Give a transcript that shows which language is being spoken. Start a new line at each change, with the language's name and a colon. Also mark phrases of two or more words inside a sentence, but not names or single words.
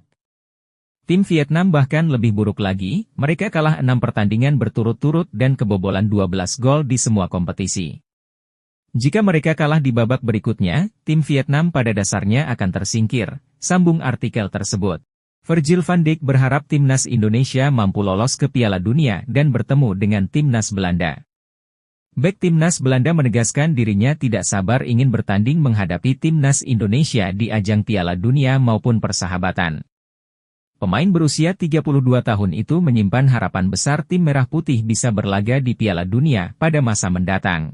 Indonesian: Tim Vietnam bahkan lebih buruk lagi, mereka kalah 6 pertandingan berturut-turut dan kebobolan 12 gol di semua kompetisi. Jika mereka kalah di babak berikutnya, tim Vietnam pada dasarnya akan tersingkir, sambung artikel tersebut. Virgil van Dijk berharap timnas Indonesia mampu lolos ke Piala Dunia dan bertemu dengan timnas Belanda. Bek timnas Belanda menegaskan dirinya tidak sabar ingin bertanding menghadapi timnas Indonesia di ajang Piala Dunia maupun persahabatan. Pemain berusia 32 tahun itu menyimpan harapan besar tim Merah Putih bisa berlaga di Piala Dunia pada masa mendatang.